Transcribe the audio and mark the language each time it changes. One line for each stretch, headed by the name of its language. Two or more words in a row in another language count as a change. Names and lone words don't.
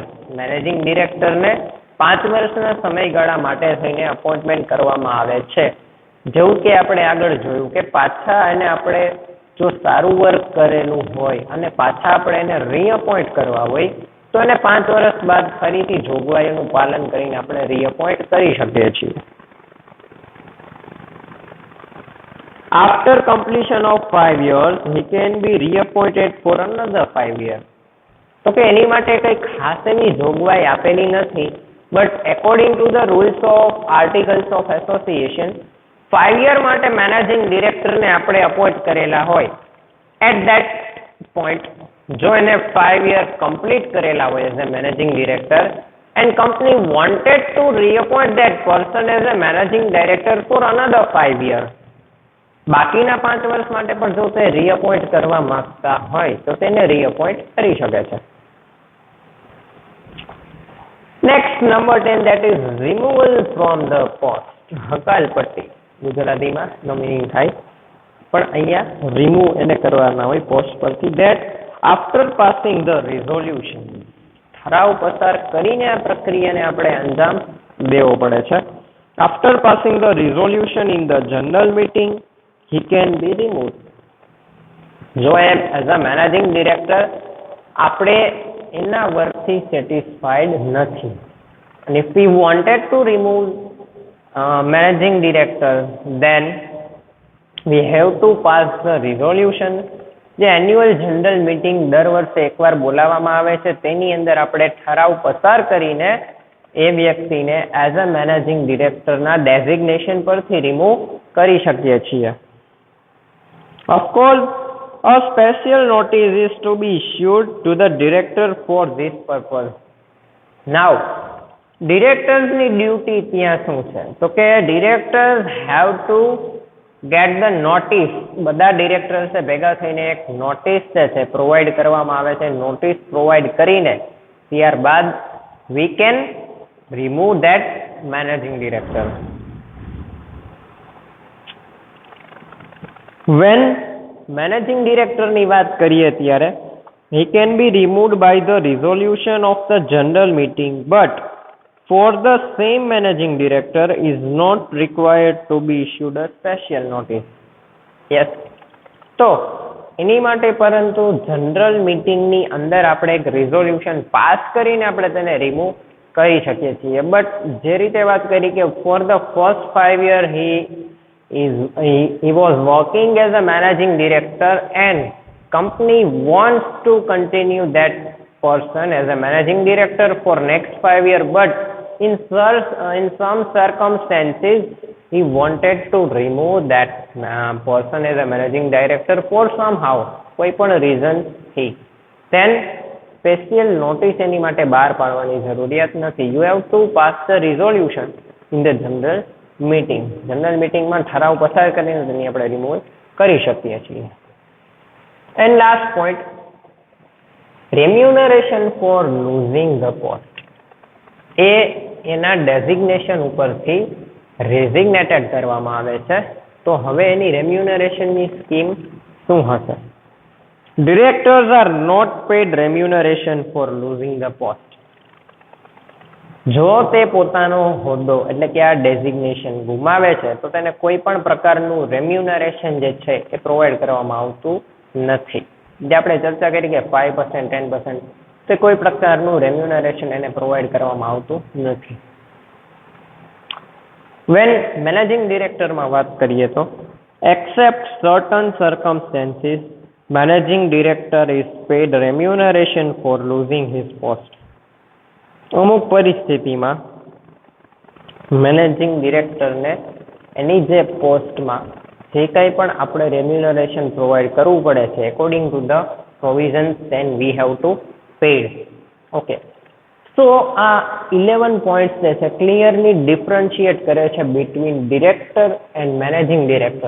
Gujarati: મેનેજિંગ ડિરેક્ટરને 5 વર્ષના સમયગાળા માટે થઈને અપોઇન્ટમેન્ટ કરવામાં આવે છે. જેવું કે આપણે આગળ જોયું કે પાછા એને આપણે જો સારું વર્ક કરેલું હોય અને પાછા આપણે એને રીઅપોઇન્ટ કરવા હોય તો એને 5 વર્ષ બાદ ફરીથી જોગવાઈઓનું પાલન કરીને આપણે રીઅપોઇન્ટ કરી શકીએ છીએ.
English: After completion of 5 years, he can be reappointed for another 5 years.
Gujarati: તો કે એની માટે કઈ ખાસ એની જોગવાઈ આપેલી નથી,
English: But according to the rules of articles of એસોસિએશન 5 year
Gujarati: માટે મેનેજિંગ ડિરેક્ટરને આપણે અપોઇન્ટ કરેલા હોય,
English: at that point
Gujarati: જો એને 5 year કમ્પ્લીટ કરેલા હોય
English: as a managing director and company wanted to reappoint that person as a managing director for another 5 years,
Gujarati: બાકીના 5 વર્ષ માટે પણ જો તે રીઅપોઇન્ટ કરવા માંગતા હોય તો તેને રીઅપોઇન્ટ કરી શકે છે.
English: next number 10, that is removal from the post.
Gujarati: હકાલપટ્ટી ગુજરાતીમાં નો મીનિંગ થાય પણ અહીંયા રિમૂવ એને કરવાના હોય પોસ્ટ પરથી.
English: that after passing the resolution,
Gujarati: ઠરાવ પસાર કરીને આ પ્રક્રિયાને આપણે અંજામ દેવો પડે છે.
English: after passing the resolution in the general meeting, he can be removed.
Gujarati: જો એમ
English: as a managing director
Gujarati: આપણે એના વર્કથી સેટિસ્ફાઈડ નથી
English: and if we wanted to remove managing director, then we have to pass the resolution.
Gujarati: જે
English: annual general meeting
Gujarati: દર વર્ષે એકવાર બોલાવવામાં આવે છે તેની અંદર આપણે ઠરાવ પસાર કરીને એ વ્યક્તિને
English: as a managing
Gujarati: ડિરેક્ટરના ડેઝિગ્નેશન પરથી રિમૂવ કરી શકીએ છીએ.
English: Of course, a special notice is to be issued to the director for this purpose. Now, directors
Gujarati: ની ડ્યુટી ત્યાં શું છે તો કે
English: directors have to get the notice.
Gujarati: બધા directors ભેગા થઈને એક નોટિસ છે પ્રોવાઈડ કરવામાં આવે છે. નોટિસ પ્રોવાઈડ કરીને ત્યારબાદ
English: we can remove that managing director. When managing director
Gujarati: ની વાત કરીએ ત્યારે
English: he can be removed by the resolution of the general meeting, but for the same managing director is not required to be issued a special notice. Yes.
Gujarati: તો એની માટે પરંતુ જનરલ મીટિંગની અંદર આપણે એક
English: resolution pass
Gujarati: કરીને આપણે તેને રિમૂવ કરી શકીએ છીએ.
English: બટ
Gujarati: જે રીતે વાત કરી કે
English: for the first 5 year he was working as a managing director and company wants to continue that person as a managing director for next 5 year, but in some circumstances he wanted to remove that person as a managing director for somehow
Gujarati: કોઈ પણ
English: reason થી, then special notice
Gujarati: એની માટે બહાર પાડવાની જરૂરિયાત નથી.
English: You have to pass the resolution in the general meeting.
Gujarati: જનરલ મીટિંગમાં ઠરાવ પસાર કરીને તેની આપણે રિમૂવ કરી શકીએ છીએ.
English: And last point, remuneration for losing the post.
Gujarati: એ એના ડેઝિગ્નેશન ઉપરથી રેઝિગ્નેટેડ કરવામાં આવે છે. તો હવે એની રેમ્યુનરેશનની સ્કીમ શું હશે?
English: Directors are not paid remuneration for losing the post.
Gujarati: જો તે પોતાનો હોદ્દો એટલે કે આ ડેઝિગ્નેશન ગુમાવે છે તો તેને કોઈ પણ પ્રકારનું રેમ્યુનરેશન જે છે એ પ્રોવાઈડ કરવામાં આવતું નથી. જે આપણે ચર્ચા કરી કે 5% 10% તે કોઈ પ્રકારનું રેમ્યુનરેશન એને પ્રોવાઈડ કરવામાં આવતું નથી.
English: When managing director
Gujarati: માં વાત કરીએ તો
English: except certain circumstances managing director is paid remuneration for losing his post.
Gujarati: અમુક પરિસ્થિતિમાં મેનેજિંગ ડિરેક્ટરને એની જે પોસ્ટમાં જે કંઈ પણ આપણે રેમ્યુનરેશન પ્રોવાઈડ કરવું પડે છે
English: according to the provisions then we have to paid. okay, so
Gujarati: આ 11 પોઈન્ટ્સ જે છે
English: clearly differentiate
Gujarati: કરે છે
English: between director and managing director.